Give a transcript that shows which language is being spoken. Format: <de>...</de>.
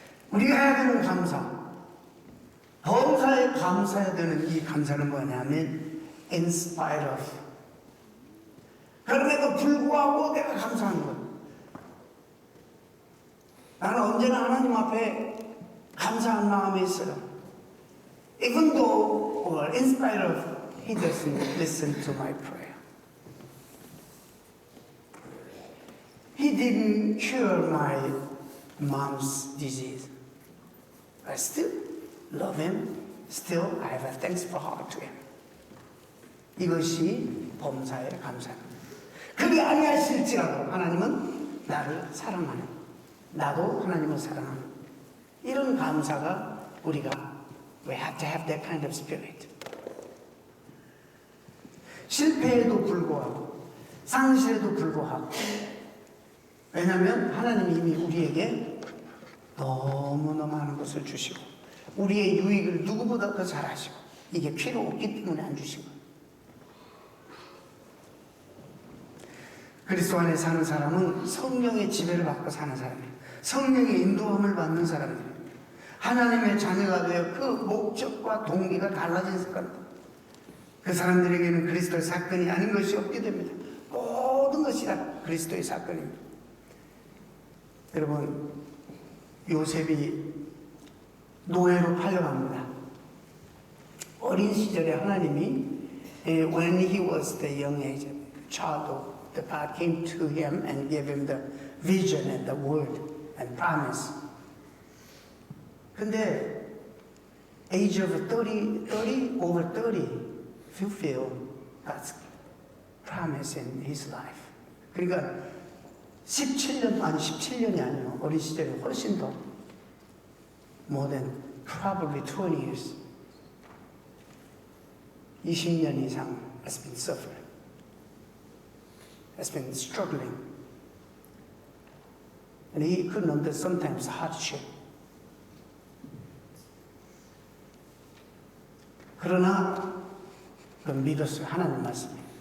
<ko>우리가 해야 되는 감사, 범사에 감사해야 되는 이 감사는 뭐냐면</ko> <en>in spite of,</en> <ko>그럼에도 불구하고 내가 감사하는 거예요. 나는 언제나 하나님 앞에 감사한 마음이 있어요.</ko> <en>Even though, or in spite of, He doesn't listen to my prayer. He didn't cure my mom's disease. I still love Him. Still, I have a thankful heart to Him.</en> <ko>이것이 범사에 감사합니다. 그게 아니하실지라도 하나님은 나를 사랑하는, 나도 하나님을 사랑하는 이런 감사가 우리가</ko> <en>we have to have that kind of spirit.</en> <ko>실패에도 불구하고 상실에도 불구하고, 왜냐하면 하나님이 이미 우리에게 너무너무 많은 것을 주시고 우리의 유익을 누구보다 더 잘 아시고 이게 필요 없기 때문에 안 주신 거예요. 그리스도 안에 사는 사람은 성령의 지배를 받고 사는 사람이에요. 성령의 인도함을 받는 사람들이에요. 하나님의 자녀가 되어 그 목적과 동기가 달라진 사람들. 그 사람들에게는 그리스도의 사건이 아닌 것이 없게 됩니다. 모든 것이 다 그리스도의 사건입니다. 여러분, 요셉이 노예로 팔려갑니다. 어린 시절에 하나님이</ko> <en>when he was the young age, child, the God came to him and gave him the vision and the word and promise.</en> <ko>근데</ko> <en>age of 30, over 30, fulfill God's promise in his life.</en> <ko>그러니까 17년이 아니에요. 어린 시절에 훨씬 더</ko> <en>more than probably 20 years.</en> <ko>20년 이상</ko> <en>has been suffering. Has been struggling. And he couldn't understand sometimes hardship.</en> <ko>그러나 그 믿었어요. 하나님 말씀에.</ko>